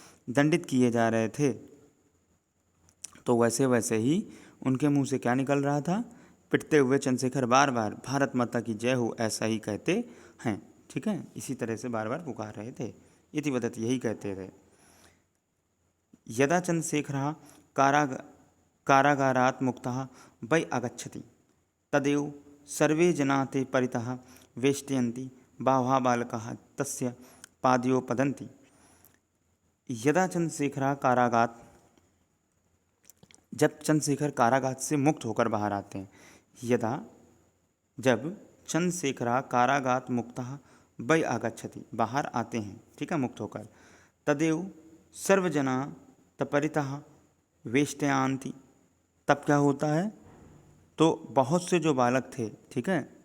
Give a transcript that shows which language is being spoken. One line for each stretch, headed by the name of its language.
Hindi: दंडित किए जा रहे थे, तो वैसे वैसे ही उनके मुंह से क्या निकल रहा था? पिटते हुए चंद्रशेखर बार बार भारत माता की जय हो ऐसा ही कहते हैं, ठीक है, इसी तरह से बार बार पुकार रहे थे।
Sanskrit: इति वदति,
Hindi: यही कहते थे।
Sanskrit: यदा चंद्रशेखर काराग कारागारात् मुक्तः वै आगच्छति तदेव सर्वे जनाः ते परितः वेष्टयन्ति बहवः बालकाः तस्य पादयोः पतन्ति। यदा चंद्रशेखरः कारागारात्,
Hindi: जब चंद्रशेखर कारागार से मुक्त होकर बाहर आते हैं, जब
Sanskrit: चंद्रशेखरः कारागारात् मुक्तः वै आगच्छति,
Hindi: बाहर आते हैं, ठीक है, मुक्त होकर,
Sanskrit: तदेव सर्वजना तपरितः वेष्टयान्ति,
Hindi: तब क्या होता है, तो बहुत से जो बालक थे, ठीक है,